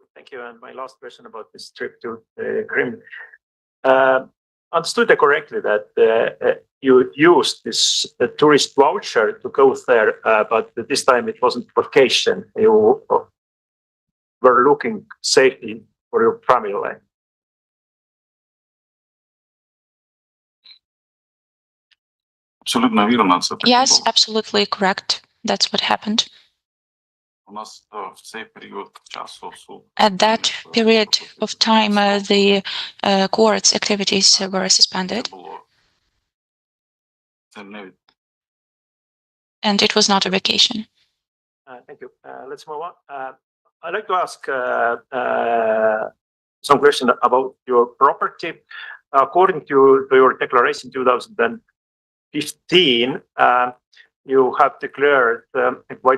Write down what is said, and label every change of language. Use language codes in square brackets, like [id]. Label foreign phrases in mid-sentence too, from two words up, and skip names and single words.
[en] And my last question about this trip to Crimea. Understood it correctly that you used this tourist voucher to go there, but this time it wasn't vacation. You were looking safety for your family. [uk] Абсолютно вірно, це так і [en] Yes, [uk] було. [en] absolutely correct. That's what happened. [uk] У нас в цей період часу [en] At that period of time, the court's activities were suspended, [uk] це не [en] and it was not a vacation. Thank you. Let's move on. I'd like to ask some question about your property. According to your declaration 2015, you have declared quite